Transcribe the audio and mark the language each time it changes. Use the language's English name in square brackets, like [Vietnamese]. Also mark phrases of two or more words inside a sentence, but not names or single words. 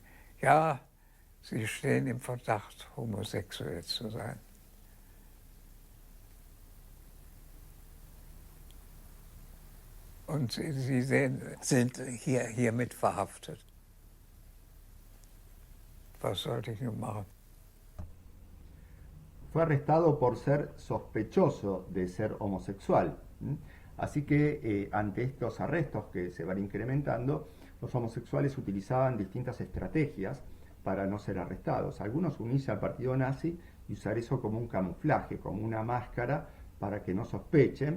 [German] Ja, Sie stehen im Verdacht, homosexuell zu sein. Und Sie sind hiermit verhaftet. Was sollte ich nun machen? [Spanish] Fue arrestado por ser sospechoso de ser homosexual. Así que ante estos arrestos que se van incrementando, los homosexuales utilizaban distintas estrategias para no ser arrestados. Algunos unirse al partido nazi y usar eso como un camuflaje, como una máscara para que no sospechen.